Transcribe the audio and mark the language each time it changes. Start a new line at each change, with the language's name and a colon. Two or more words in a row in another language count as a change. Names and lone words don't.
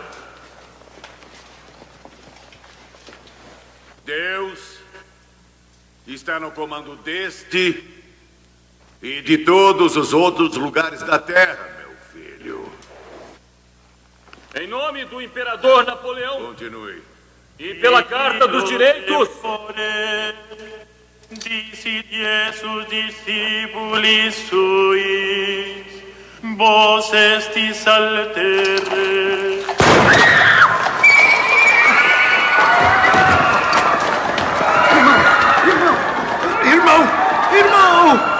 Portuguese: Deus está no comando deste e de todos os outros lugares da terra, meu filho. Em nome do imperador Napoleão. Continue. E pela Carta dos Direitos.
Latin: Dicit Iesus discipulis suis, vos estis altere.
Portuguese: Irmão!